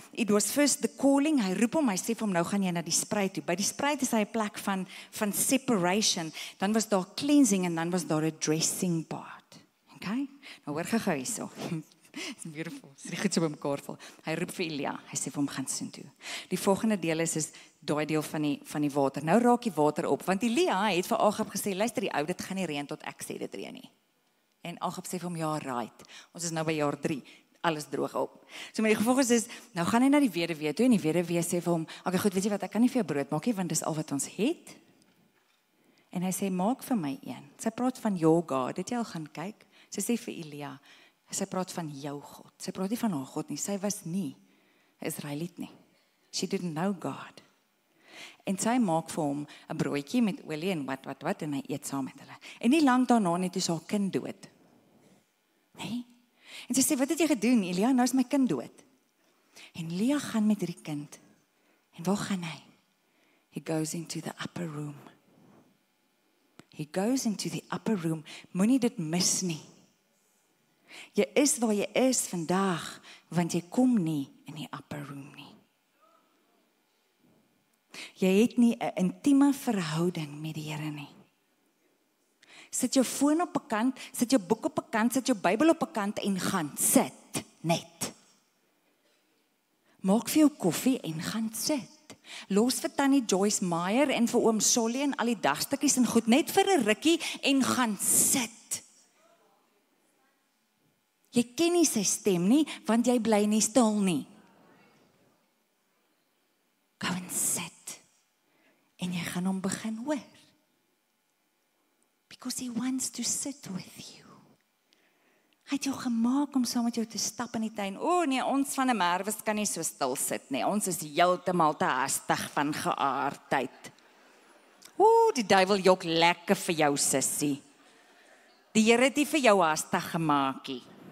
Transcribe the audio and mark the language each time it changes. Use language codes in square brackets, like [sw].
[en] It was first the calling, [af] hy roep hom, hy sê vir hom, nou gaan jy na die spruit toe. By die spruit is hy 'n plek van separation, dan was daar cleansing en dan was daar 'n dressing part. Okay? Nou hoor gou hierso. [en] It's beautiful. [af] Dit is goed so bymekaar val. Hy roep vir Elia, hy sê vir hom gaan soontoe. Die volgende deel is daai deel van die water. Nou raak die water op, want Elia het vir Agab gesê, luister die ou, dit gaan nie reën tot ek sê dit reën nie. En Agab sê vir hom, ja, right. Ons is nou by jaar 3, alles droog op. So met die gevolg is, nou gaan hy na die weduwee toe, en die weduwee sê vir hom, okay, goed, weet jy wat, ek kan nie vir jou brood maak nie, want dis al wat ons het. En hy sê, maak vir my een. Sy praat van your God, het jy al gaan kyk? Sy sê vir Elia, sy praat van jou God. Sy praat nie van haar God nie, sy was nie 'n Israeliet nie. [en] She didn't know God. [af] En sy maak vir hom 'n broodjie met olie en wat, en hy eet saam met hulle. En nie lank daarna net is haar kind dood. Nee. En sy sê, wat het jy gedoen, Elia? Nou is my kind dood. En Elia gaan met hierdie kind. En waar gaan hy? [en] He goes into the upper room. He goes into the upper room. [af] Moenie dit mis nie. Jy is waar jy is vandag, want jy kom nie in die upper room nie. Jy het nie 'n intieme verhouding met die Here nie. Sit jou foon op 'n kant, sit jou boek op 'n kant, sit jou Bybel op 'n kant en gaan sit, net. Maak vir jou koffie en gaan sit. Los vir Tannie Joyce Meyer en vir oom Solly en al die dagstukkies en goed, net vir 'n rukkie en gaan sit. Jy ken nie sy stem nie, want jy bly nie stil nie. [en] Go and sit. [af] En jy gaan hom begin hoor. [en] Because he wants to sit with you. [af] Hy het jou gemaak om saam met jou te stap in die tuin. O nee, ons van 'n Merwes kan nie so stil sit nie. Ons is heeltemal te hastig van geaardheid. Die duiwel jok lekker vir jou, sussie. Die Here het nie vir jou hastig gemaak nie.